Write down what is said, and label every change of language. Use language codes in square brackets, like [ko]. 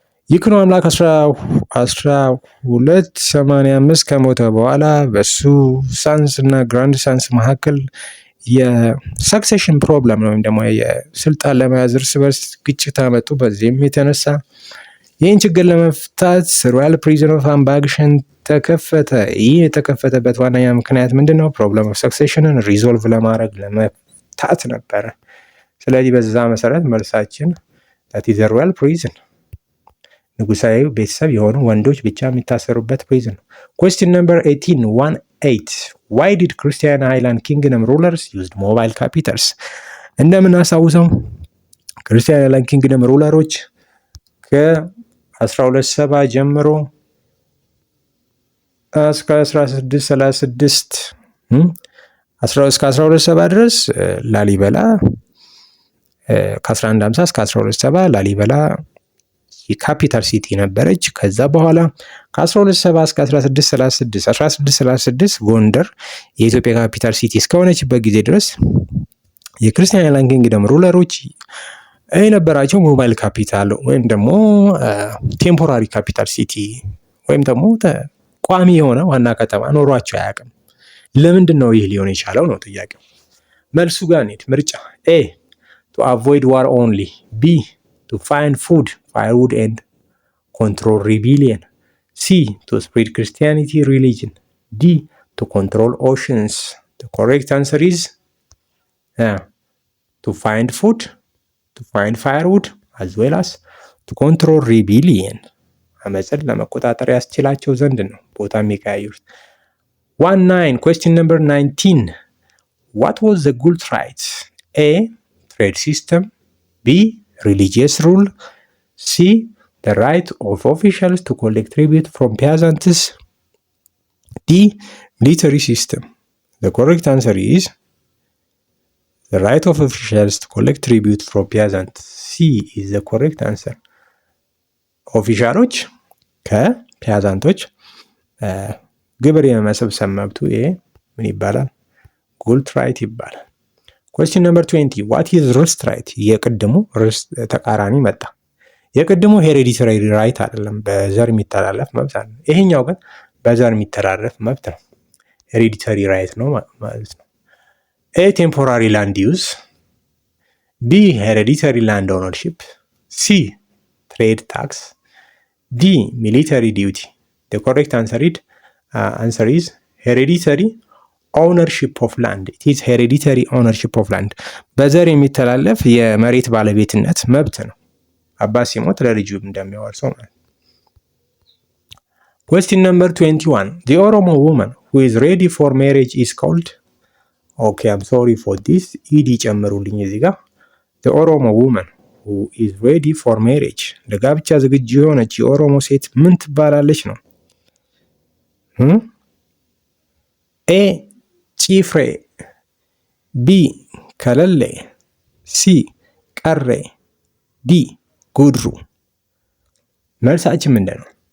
[am] ይኩኖ አምላክ 1285 ከሞተ በኋላ በሱ ሳንስ እና ግራንድ ሳንስ መካከል የሰክሴሽን ፕሮብለም ነው ወይም ደግሞ የስልጣን ለመያዝ እርስ በርስ ግጭት አመጡ። በዚህም የተነሳ ይህን ችግር ለመፍታት ሮያል ፕሪዝን ኦፍ አምባግሸን ተከፈተ። ይህ የተከፈተበት ዋነኛ ምክንያት ምንድን ነው? ፕሮብለም ኦፍ ሰክሴሽንን ሪዞልቭ ለማድረግ ለመፍታት ነበረ። ስለዚህ በዛ መሰረት መልሳችን [en] that is a royal prison [am] ንጉሳዊ ቤተሰብ የሆኑ ወንዶች ብቻ የሚታሰሩበት ፕሪዝን ነው። [en] question number 18. Why did Christian Highland Kingdom rulers used mobile capitals? [am] እንደምናስታውሰው ክርስቲያን ሃይላንድ ኪንግደም ሩለሮች ከ1270 ጀምሮ እስከ 1636 እስከ 1270 ድረስ ላሊበላ ከ1150 እስከ 1270 ላሊበላ የካፒታል ሲቲ ነበረች። ከዛ በኋላ ከ1270 እስከ 1636 ጎንደር የኢትዮጵያ ካፒታል ሲቲ እስከሆነችበት ጊዜ ድረስ የክርስቲያን አይላንድ ኪንግደም ሩለሮች የነበራቸው ሞባይል ካፒታል ወይም ደግሞ ቴምፖራሪ ካፒታል ሲቲ ወይም ደግሞ ቋሚ የሆነ ዋና ከተማ ኖሯቸው አያውቅም። ለምንድን ነው ይህ ሊሆን የቻለው ነው ጥያቄው። መልሱ ጋር እንሂድ። ምርጫ ኤ [en] to avoid war only, B to find food, firewood and control rebellion, C to spread Christianity religion, D to control oceans. The correct answer is to find food, to find firewood as well as to control rebellion. [am] አመፅን ለመቆጣጠር ያስችላቸው ዘንድ ነው ቦታ የሚቀያየሩት። 19 [en] question number 19 what was the Gultrite? A trade system, B religious rule, C the right of officials to collect tribute from peasants, D military system. The correct answer is the right of officials to collect tribute from peasants. C is the correct answer. [am] ኦፊሻሎች ከፒያዛንቶች ግብር የመሰብሰብ መብቱ ይሄ ምን ይባላል? ጉልት ራይት ይባላል። [en] question number 20 what is [am] ርስት ራይት? የቅድሙ ርስት ተቃራኒ መጣ። የቅድሙ ሄሬዲተሪ ራይት አይደለም፣ በዘር የሚተላለፍ መብት አለ። ይሄኛው ግን በዘር የሚተላለፍ መብት ነው፣ ሄሬዲተሪ ራይት ነው ማለት ነው። ኤ ቴምፖራሪ ላንድ ዩዝ፣ ቢ ሄሬዲተሪ ላንድ ኦነርሺፕ፣ ሲ ትሬድ ታክስ፣ ዲ ሚሊተሪ ዲዩቲ። [en] the correct answer is hereditary ownership of land. it is hereditary ownership of land. [am] በዘር የሚተላለፍ የመሬት ባለቤትነት መብት ነው። አባት ሲሞት ለልጁ እንደሚያወርሰው ማለት። [en] question number 21 the Oromo woman who is ready for marriage is called okay I'm sorry for this ed [am] ጨምሩልኝ እዚህ ጋር [en] the Oromo woman who is ready for marriage [am] ለጋብቻ ዝግጁ የሆነች የኦሮሞ ሴት ምን ትባላለች ነው? ኤ ጪፍሬ፣ ቢ ከለሌ፣ ሲ ቀሬ፣ ዲ ጉድሩ። መልሳችን ምንድን ነው?